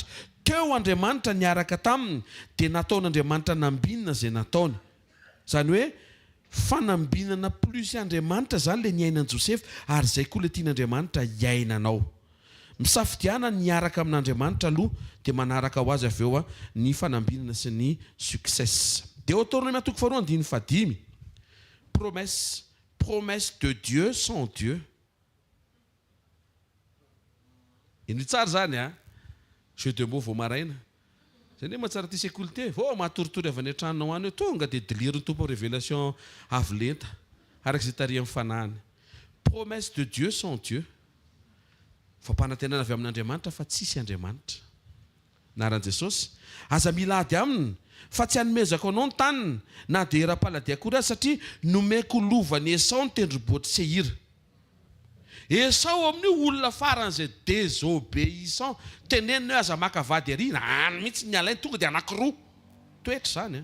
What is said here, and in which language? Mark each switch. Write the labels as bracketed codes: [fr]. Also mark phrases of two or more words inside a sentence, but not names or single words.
[mg] Teo Andriamanitra niaraka taminy dia nataon'Andriamanitra nambinina izay nataony. Zany hoe fanambinana plus Andriamanitra zany ilay niainan'i Josefa ary izay koa ilay tian'Andriamanitra hiainanao. Misafidiana niaraka amin'Andriamanitra aloha dia manaraka ho azy avy eo ny fanambinana sy ny succès. Deutéronome 4:5. [fr] Promesse de Dieu sans Dieu. [mg] Iny tsara zany [fr] jeu de mots [mg] vao maraina. Zany hoe mahatsara ty sekoly ty. Vao mahatoritory avy any an-tranonao any tonga dia dilirin'ny tompo révélation avo lenta araka izay fitahiam-panahy. [fr] Promesse de Dieu sans Dieu. [mg] Fampanantenana avy amin'Andriamanitra fa tsisy Andriamanitra. Naran'i Jesosy aza mila ady aminy fa tsy hanomezako anao ny taniny na dia era-paladia akory azy satria nomeko lovany Esau ny tendrombohitry Seira. Esau amin'io olona faran'izay désobéissant teneniny hoe aza maka vady ary any mihitsy ny alainy tonga dia anankiroa toetra zany.